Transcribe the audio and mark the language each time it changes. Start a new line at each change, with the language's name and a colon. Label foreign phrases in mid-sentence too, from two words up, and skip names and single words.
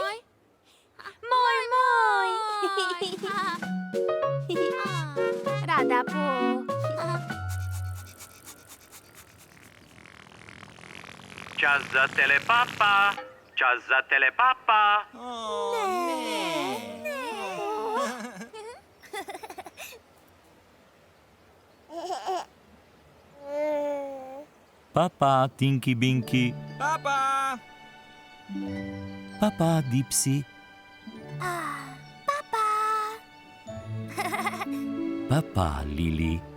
Slovenian: Rada Po. Čas za telepapa. Čas za telepapa. Papa, Tinky Binky. Papa! Papa, Dipsy. Papa, Lili.